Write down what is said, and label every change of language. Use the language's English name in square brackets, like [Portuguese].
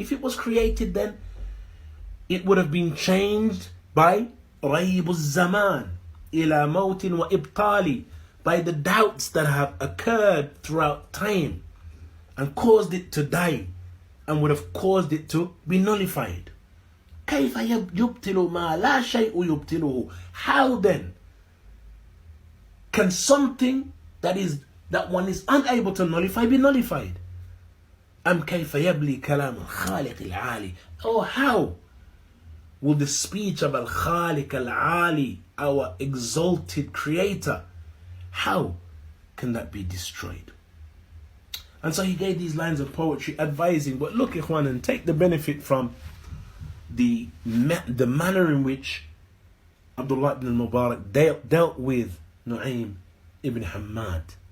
[English] If it was created, then it would have been changed by [Arabic] ريب الزمان إلى موت وإبطال, [English] by the doubts that have occurred throughout time and caused it to die and would have caused it to be nullified. [Arabic] كيف يبطل ما لا شيء يبطله. [English] How then can something that one is unable to nullify be nullified? [Arabic] أم كيف يبلي كلام الخالق العالي. [English] Or how will the speech of Al-Khaliq Al-Ali, our exalted creator, how can that be destroyed? And so he gave these lines of poetry advising, but look, Ikhwan, and take the benefit from the manner in which Abdullah ibn Al Mubarak dealt with Nu'aym ibn Hammad.